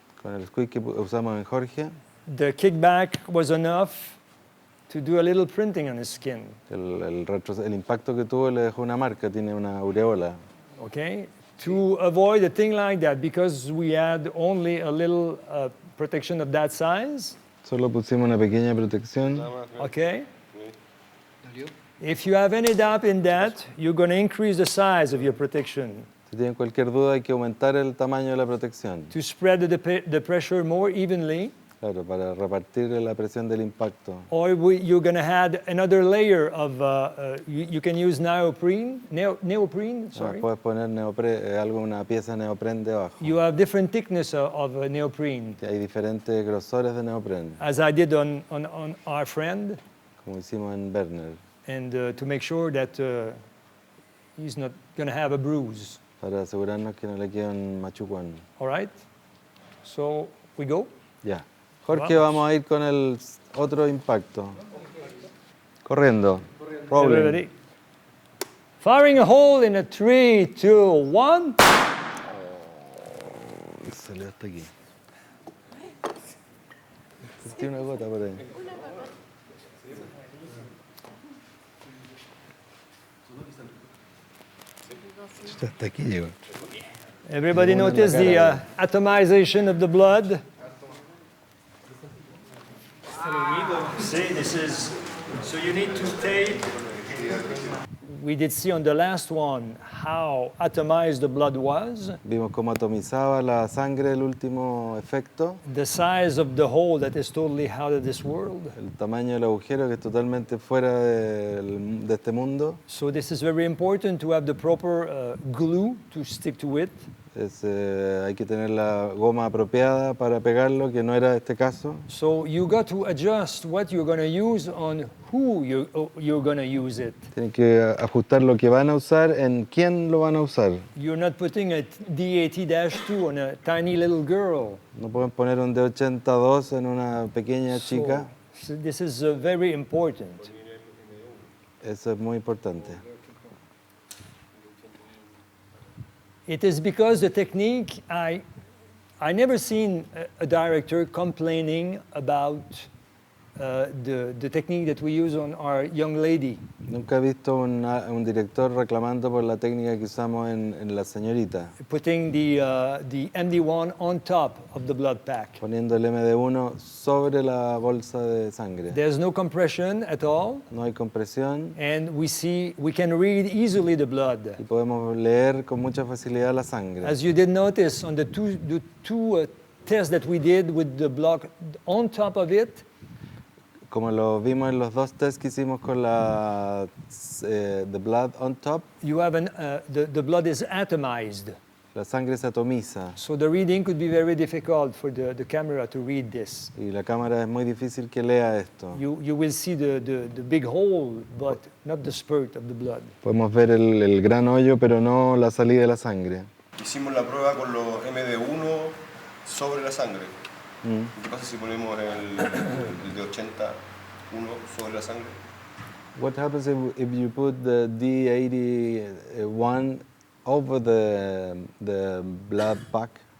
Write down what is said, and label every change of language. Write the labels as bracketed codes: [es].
[es] Con el squib que usamos en Jorge, [en] the kickback was enough to do a little printing on his skin. [es] el impacto que tuvo le dejó una marca, tiene una aureola. Okay? [en] To avoid a thing like that, because we had only a little protection of that size, [es] Solo pusimos una pequeña protección. okay? ¿Dolió? [en] If you have any doubt in that, you're going to increase the size of your protection [es] Si tienen cualquier duda, hay que aumentar el tamaño de la protección. [en] to spread the pressure more evenly, [es] Claro, para repartir la presión del impacto. [en] or you're going to add another layer of, you can use neoprene, sorry. [es] Puedes poner una pieza de neopren debajo. [en] You have different thickness of neoprene, [es] Hay diferentes grosores de neopren, [en] as I did on our friend, [es] como hicimos en Werner, [en] and to make sure that he's not going to have a bruise. [es] para asegurarnos que no le quede un machucón. [en] All right? So we go. [es] Ya. Jorge, vamos a ir con el otro impacto. Corriendo. Rolling. [en] Everybody. Firing a hole in a 3, 2, 1. [es] Salió hasta aquí. Sentí una gota por ahí. Hasta aquí llegó. [en] Everybody notice the atomization of the blood? See, this is, so you need to tape we did see on the last one how atomized the blood was, [es] Vimos cómo atomizaba la sangre el último efecto, [en] the size of the hole that is totally out of this world. [es] el tamaño del agujero que es totalmente fuera de este mundo. [en] So this is very important to have the proper glue to stick to it. [es] Hay que tener la goma apropiada para pegarlo, que no era este caso. [en] So you got to adjust what you're going to use on who you're going to use it. [es] Tienen que ajustar lo que van a usar en quién lo van a usar. [en] You're not putting a D80-2 on a tiny little girl. [es] No pueden poner un D82 en una pequeña chica. [en] So this is very important. [es] Eso es muy importante. [en] It is because the technique, I never seen a director complaining about the technique that we use on our young lady. [es] Nunca he visto un director reclamando por la técnica que usamos en la señorita. [en] Putting the MD1 on top of the blood pack. [es] Poniendo el MD1 sobre la bolsa de sangre. [en] There's no compression at all. [es] No hay compresión. [en] And we can read easily the blood. [es] Y podemos leer con mucha facilidad la sangre. [en] As you did notice on the two tests that we did with the block on top of it, [es] como lo vimos en los dos tests que hicimos con la [en] the blood on top, you have the blood is atomized. [es] La sangre se atomiza. [en] So the reading could be very difficult for the camera to read this. [es] Y la cámara es muy difícil que lea esto. [en] You will see the big hole, but not the spurt of the blood. [es] Podemos ver el gran hoyo, pero no la salida de la sangre. Hicimos la prueba con los MD1 sobre la sangre. ¿Qué pasa si ponemos el de 81 sobre la sangre? [en] What happens if you put the D81 over the blood pack?